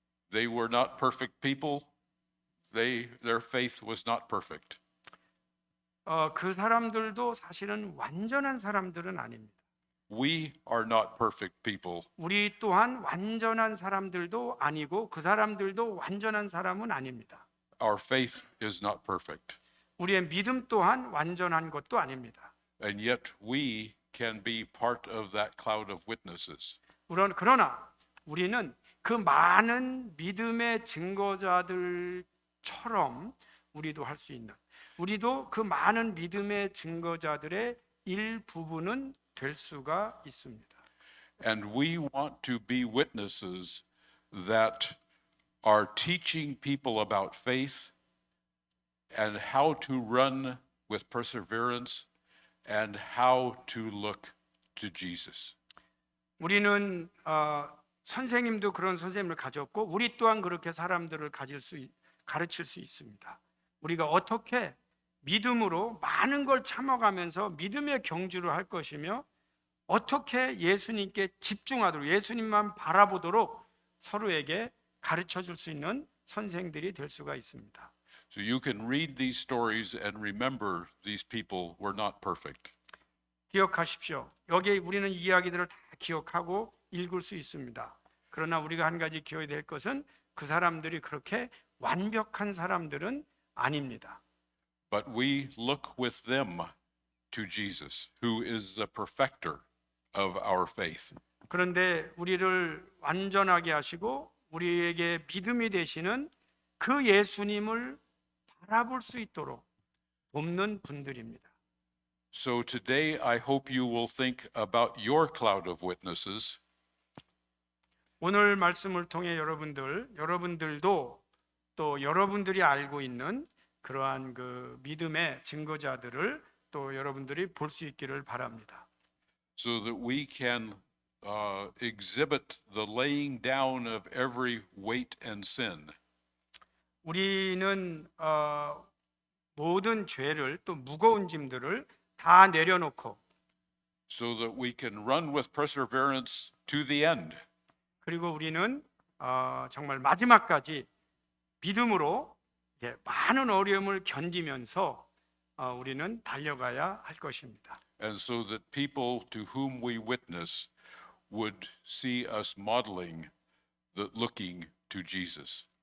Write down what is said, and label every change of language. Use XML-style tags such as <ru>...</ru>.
<en>They were not perfect people. Their faith was not perfect.</en> <ko>그 사람들도 사실은 완전한 사람들은 아닙니다.</ko> <en>We are not perfect people.</en> <ko>우리 또한 완전한 사람들도 아니고 그 사람들도 완전한 사람은 아닙니다.</ko> <en>Our faith is not perfect.</en> <ko>우리의 믿음 또한 완전한 것도 아닙니다.</ko> <en>And yet we can be part of that cloud of witnesses.</en> <ko>그러나 우리는 그 많은 믿음의 증거자들처럼 우리도 할 수 있는, 우리도 그 많은 믿음의 증거자들의 일부분은 될 수가 있습니다.</ko> <en>And we want to be witnesses that are teaching people about faith and how to run with perseverance and how to look to Jesus.</en> <ko>우리는 선생님도 그런 선생님을 가졌고 우리 또한 그렇게 사람들을 가르칠 수 있습니다. 우리가 어떻게 믿음으로 많은 걸 참아가면서 믿음의 경주를 할 것이며 어떻게 예수님께 집중하도록 예수님만 바라보도록 서로에게 가르쳐 줄 수 있는 선생들이 될 수가 있습니다.</ko> <en>So you can read these stories and remember these people were not perfect.</en> <ko>기억하십시오. 여기 우리는 이 이야기들을 다 기억하고 읽을 수 있습니다. 그러나 우리가 한 가지 기억해야 될 것은 그 사람들이 그렇게 완벽한 사람들은 아닙니다.</ko> <en>But we look with them to Jesus, who is the perfecter of our faith.</en> <ko>그런데 우리를 완전하게 하시고 우리에게 믿음이 되시는 그 예수님을 바라볼 수 있도록 돕는 분들입니다.</ko> <en>So today I hope you will think about your cloud of witnesses</en> <ko>오늘 말씀을 통해 여러분들도 또 여러분들이 알고 있는 그러한 그 믿음의 증거자들을 또 여러분들이 볼 수 있기를 바랍니다.</ko> <en>so that we can exhibit the laying down of every weight and sin.</en> <ko>우리는 모든 죄를 또 무거운 짐들을 다 내려놓고</ko> <en>So that we can run with perseverance to the end.</en> <ko>그리고 우리는 정말 마지막까지 믿음으로 많은 어려움을 견디면서 우리는 달려가야 할 것입니다.</ko> <en>And so that people to whom we witness would see us modeling the looking to Jesus.</en>